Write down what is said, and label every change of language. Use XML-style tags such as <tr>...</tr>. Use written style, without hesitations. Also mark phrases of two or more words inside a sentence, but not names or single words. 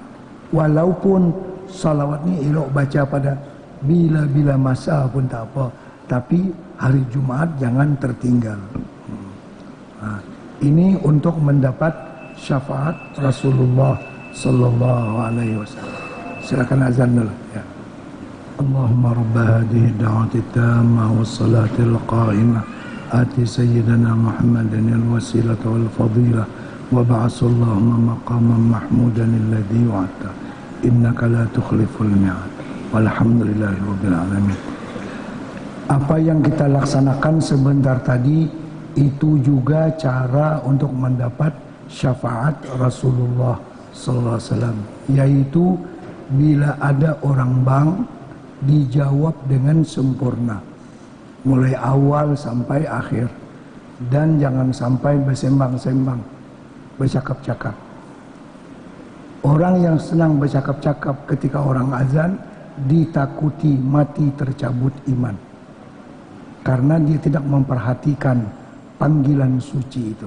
<ms>Walaupun salawat ini elok baca pada bila-bila masa pun tak apa, tapi hari Jumaat jangan tertinggal. Ini untuk mendapat syafaat Rasulullah</ms> <ar>صلى الله عليه وسلم.</ar> <ms>Silakan azan dulu ya.</ms> <ar>اللهم رب هذه الدعوة التامة والصلاة القائمة آت سيدنا محمدا الوسيلة والفضيلة وابعث اللهم مقاما محمودا الذي وعدته إنك لا تخلف الميعاد والحمد لله رب العالمين.</ar> <ms>Apa yang kita laksanakan sebentar tadi itu juga cara untuk mendapat syafaat Rasulullah</ms> <ar>صلى الله عليه وسلم,</ar> <ms>yaitu bila ada orang bang dijawab dengan sempurna mulai awal sampai akhir, dan jangan sampai bersembang-sembang, bercakap-cakap. Orang yang senang bercakap-cakap ketika orang azan ditakuti mati tercabut iman, karena dia tidak memperhatikan panggilan suci itu.</ms>